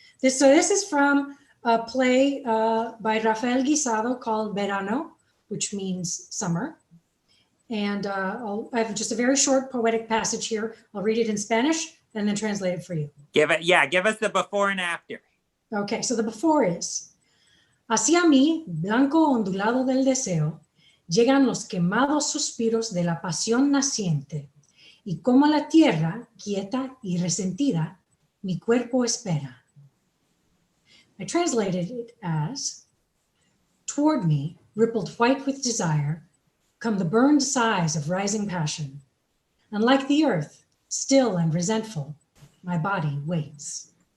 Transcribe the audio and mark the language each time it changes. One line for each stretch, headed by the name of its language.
English: This is from a play by Rafael Guizado called Verano, which means summer. And I have just a very short poetic passage here. I'll read it in Spanish and then translate it for you. Give us the before and after. Okay, so the before is,
Spanish: hacia mí, blanco ondulado del deseo, llegan los quemados suspiros de la pasión naciente, y como la tierra, quieta y resentida, mi cuerpo espera.
English: I translated it as, toward me, rippled white with desire, come the burned sighs of rising passion, and like the earth, still and resentful, my body waits.